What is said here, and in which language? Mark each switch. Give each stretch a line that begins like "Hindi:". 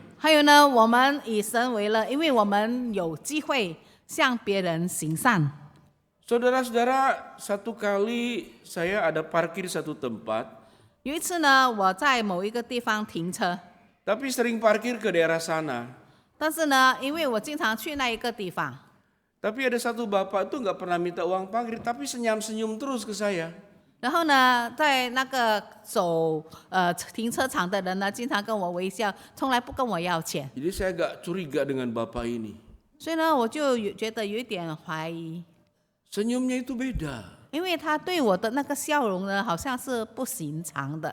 Chinese: 还有呢，我们以神为乐，因为我们有机会向别人行善。
Indonesian: Saudara-saudara, satu kali saya ada parkir di satu tempat,
Chinese: 有一次呢，我在某一个地方停车，
Indonesian: tapi sering parkir ke daerah sana.
Chinese: 但是呢，因为我经常去那一个地方，
Indonesian: Tapi ada satu bapak itu nggak pernah minta uang parkir, tapi senyum-senyum terus ke saya.
Chinese: 然后呢，在那个走停车场的人呢，经常跟我微笑，从来不跟我要钱。
Indonesian: Jadi saya agak curiga dengan bapak ini.
Chinese: 所以呢，我就觉得有一点怀疑，
Indonesian: Senyumnya itu beda.
Chinese: 因为他对我的那个笑容呢，好像是不寻常的。